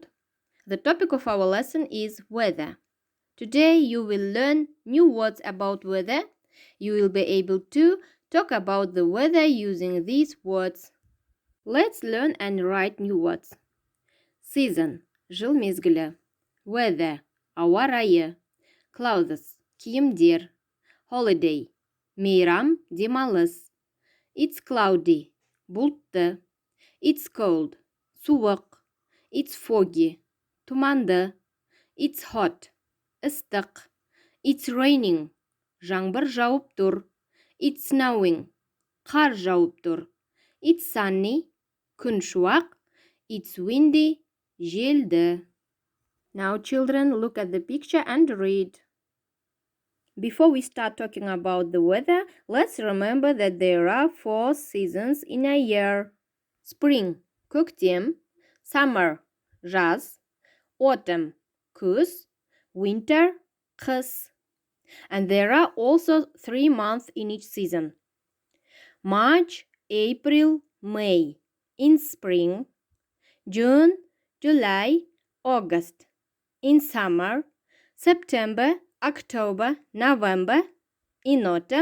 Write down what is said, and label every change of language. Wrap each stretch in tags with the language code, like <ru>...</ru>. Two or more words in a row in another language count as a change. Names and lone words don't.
<en>The topic of our lesson is weather. Today you will learn new words about weather. You will be able to talk about the weather using these words. Let's learn and write new words. Season –</en> <kk>жыл мезгілі. Weather – ауа райы. Clothes – киімдер. Holiday – мейрам, демалыс.</kk> <en>It's cloudy – бұлтты. It's cold – суық. It's foggy – тұманды. It's hot – ыстық. It's raining –</en> <kk>жаңбыр жауып тұр.</kk> <en>It's snowing –</en> <kk>қар жауып тұр.</kk> <en>It's sunny –</en> <kk>күн шуақ.</kk> <en>It's windy – желді. Now children, look at the picture and read. Before we start talking about the weather, let's remember that there are 4 seasons in a year. Spring –</en> <kk>көктем. Summer – жаз. Autumn – күз. Winter – қыс.</kk> <en>And there are also 3 months in each season. March, April, May in spring. June, July, August in summer. September, October, November in autumn.</en>